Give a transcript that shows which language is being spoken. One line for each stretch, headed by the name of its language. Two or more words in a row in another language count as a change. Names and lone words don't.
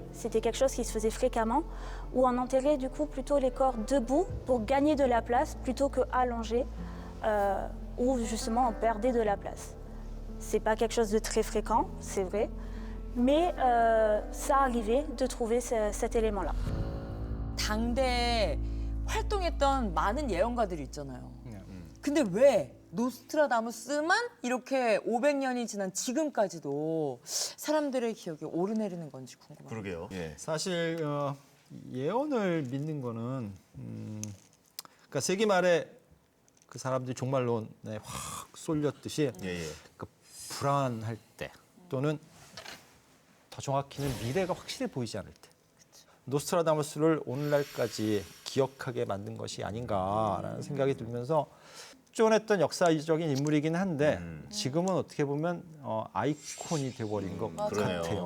French: C'était quelque chose qui se faisait fréquemment, où on enterrait du coup plutôt les corps debout pour gagner de la place plutôt que allongés, où justement on perdait de la place. C'est pas quelque chose de très fréquent, c'est vrai, mais ça arrivait de trouver cet élément-là.
Korean: 당대에 활동했던 많은 예언가들이 있잖아요. 근데 왜 노스트라다무스만 이렇게 500년이 지난 지금까지도 사람들의 기억에 오르내리는 건지 궁금해요. 그러게요. 예. 사실 예언을 믿는 거는 그러니까 세기 말에 그 사람들이 종말론에 확 쏠렸듯이 그 불안할 때 또는 더 정확히는 미래가 확실히 보이지 않을 때 노스트라다무스를 오늘날까지 기억하게 만든 것이 아닌가라는 생각이 들면서 쫀했던 역사적인 인물이긴 한데 지금은 어떻게 보면 아이콘이 돼버린 것 같아요.